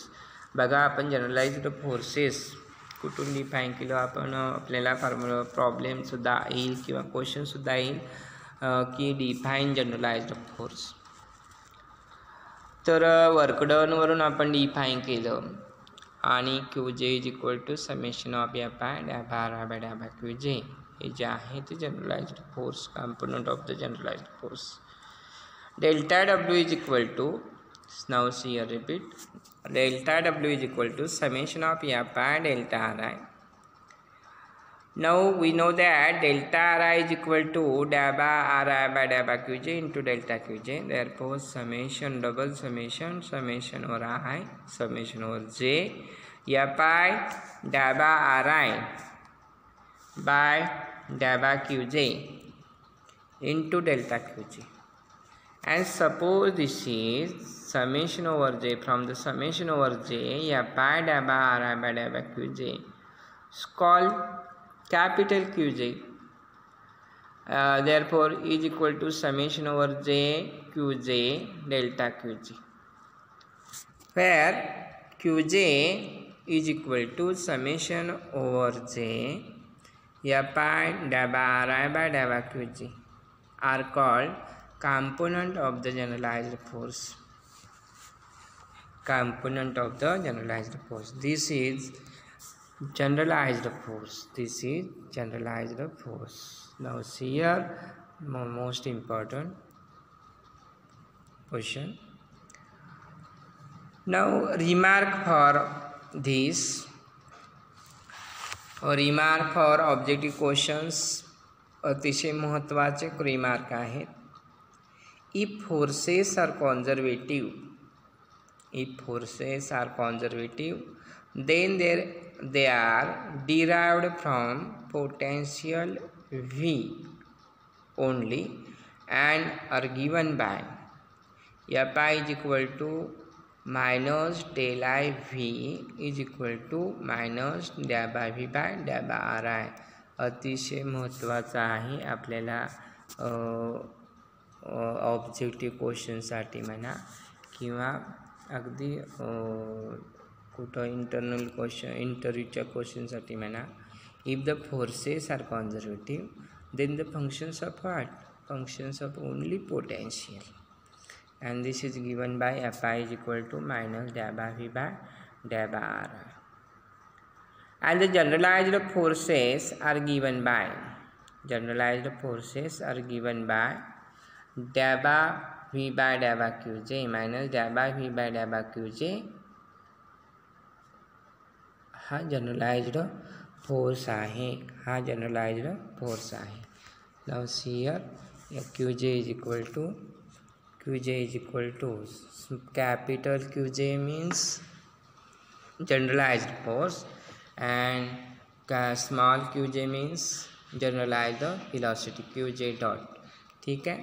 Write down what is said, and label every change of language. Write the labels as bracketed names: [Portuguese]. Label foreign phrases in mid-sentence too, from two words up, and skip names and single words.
[Marathi] बघा आपण [English] generalized forces [Marathi] कुठून डिफाईन केलं आपण, आपल्याला फॉर्म्युला प्रॉब्लेमसुद्धा येईल किंवा क्वेश्चनसुद्धा येईल की [English] define generalized force. [Marathi] तर वर्क डनवरून आपण डिफाईन केलं आणि [English] QJ is equal to summation of F by daba R by daba QJ. [Marathi] हे जे आहे ते [English] generalized force, component of the generalized force. delta W is equal to, now see here repeat, delta W is equal to summation of F by delta Ri. Now we know that delta Ri is equal to daba Ri by daba Qj into delta Qj. Therefore summation, double summation, summation over I, summation over J, F by daba Ri by daba Qj into delta Qj. And suppose this is summation over J, from the summation over J, F by daba Ri by daba Qj is called capital Qj. Therefore is equal to summation over J Qj delta Qj, where Qj is equal to summation over J F by daba Ri by daba Qj are called component of the generalized force. Component of the generalized force. This is generalized force. This is generalized force. Now see here most important question. Now remark for this, or remark for objective questions [Marathi] अतिशय महत्त्वाचे रिमार्क आहेत. [English] If forces are conservative, then they are derived from potential V only and are given by Fi is equal to minus del I V is equal to minus daba V by daba Ri. [Marathi] अतिशय महत्त्वाचा आहे आपल्याला ऑब्जेक्टिव्ह क्वेश्चनसाठी म्हणा किंवा अगदी कुठं [English] internal question, [Marathi] इंटरव्ह्यूच्या क्वेश्चनसाठी म्हणा. [English] if the forces are conservative then the functions of what, functions of only potential, and this is given by Fi is equal to minus daba V by daba R. And the generalized forces are given by daba V by daba Qj minus daba V by daba Qj. [Marathi] हा [English] generalized force [Marathi] आहे, हा [English] generalized force [Marathi] आहे. [English] now see here Qj is equal to capital Qj means generalized force and small Qj means generalized velocity Qj dot. [Hindi] ठीक है.